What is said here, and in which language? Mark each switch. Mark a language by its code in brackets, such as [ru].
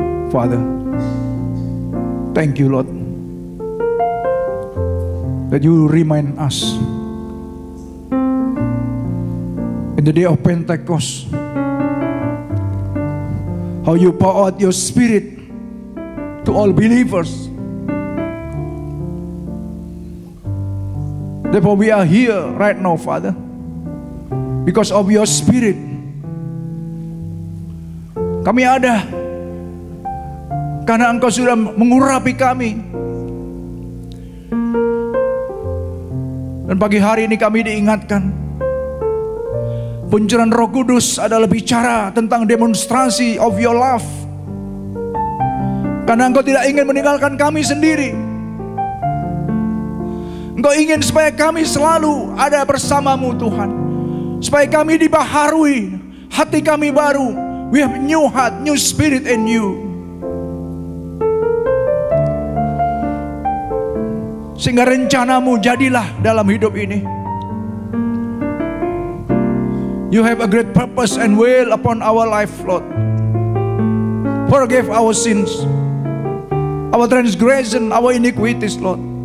[en] Father, thank you Lord that you remind us in the day of Pentecost how you pour out your spirit to all believers. Therefore we are here right now, Father, because of your spirit. [id] Kami ada karena Engkau sudah mengurapi kami. Dan pagi hari ini kami diingatkan, pencurahan Roh Kudus adalah bicara tentang demonstrasi [en] of your love. [id] Karena Engkau tidak ingin meninggalkan kami sendiri. Engkau ingin supaya kami selalu ada bersamamu Tuhan. Supaya kami dibaharui, hati kami baru. [en] We have new heart, new spirit in you. [id] Sehingga rencanamu jadilah dalam hidup ini. [en] You have a great purpose and will upon our life, Lord. Forgive our sins, our transgression, our iniquities, Lord.